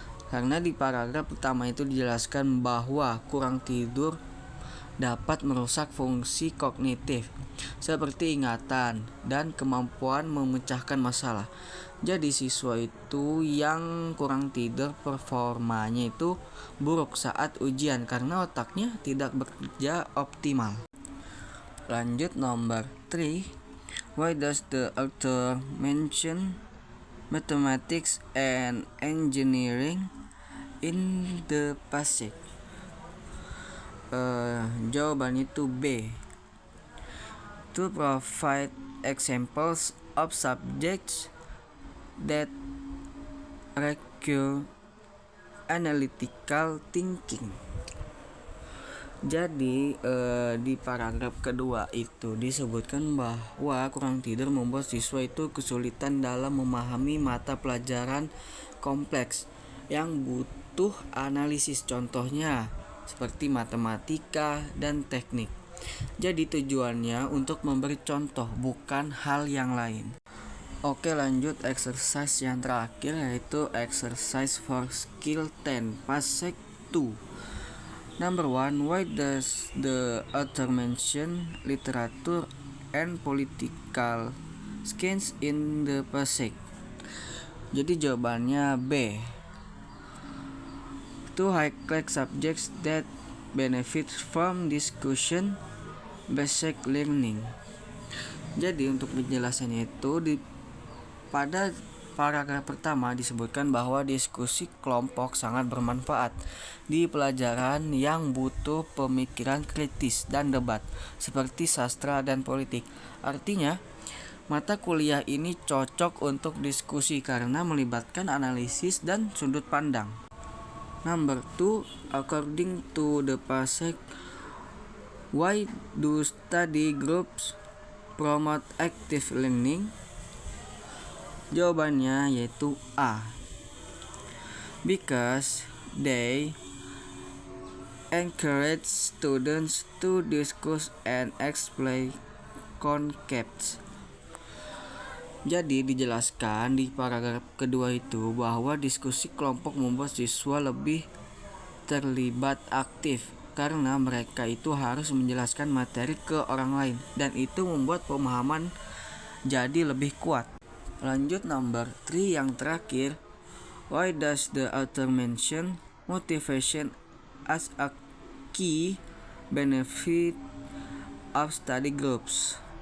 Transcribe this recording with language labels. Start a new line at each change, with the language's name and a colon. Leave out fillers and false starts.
Indonesian: Karena di paragraf pertama itu dijelaskan bahwa kurang tidur dapat merusak fungsi kognitif seperti ingatan dan kemampuan memecahkan masalah. Jadi siswa itu yang kurang tidur performanya itu buruk saat ujian karena otaknya tidak bekerja optimal. Lanjut nomor 3.
English: Why does the author mention mathematics and engineering in the passage?
Indonesian: Jawabannya itu B.
English: To provide examples of subjects that require analytical thinking.
Indonesian: Jadi di paragraf kedua itu disebutkan bahwa kurang tidur membuat siswa itu kesulitan dalam memahami mata pelajaran kompleks yang butuh analisis, contohnya seperti matematika dan teknik. Jadi tujuannya untuk memberi contoh, bukan hal yang lain. Oke, lanjut exercise yang terakhir, yaitu
English: exercise for skill 10 passage 2. Number 1. Why does the author mention literature and political science in the passage?
Indonesian: Jadi jawabannya B.
English: To highlight subjects that benefit from discussion basic learning.
Indonesian: Jadi untuk penjelasannya itu pada paragraf pertama disebutkan bahwa diskusi kelompok sangat bermanfaat di pelajaran yang butuh pemikiran kritis dan debat seperti sastra dan politik. Artinya, mata kuliah ini cocok untuk diskusi karena melibatkan analisis dan sudut pandang.
English: Number 2. According to the passage, why do study groups promote active learning?
Indonesian: Jawabannya yaitu A.
English: Because they encourage students to discuss and explain concepts.
Indonesian: Jadi dijelaskan di paragraf kedua itu bahwa diskusi kelompok membuat siswa lebih terlibat aktif karena mereka itu harus menjelaskan materi ke orang lain dan itu membuat pemahaman jadi lebih kuat. Lanjut
English: number 3
Indonesian: yang terakhir.
English: Why does the author mention motivation as a key benefit of study groups?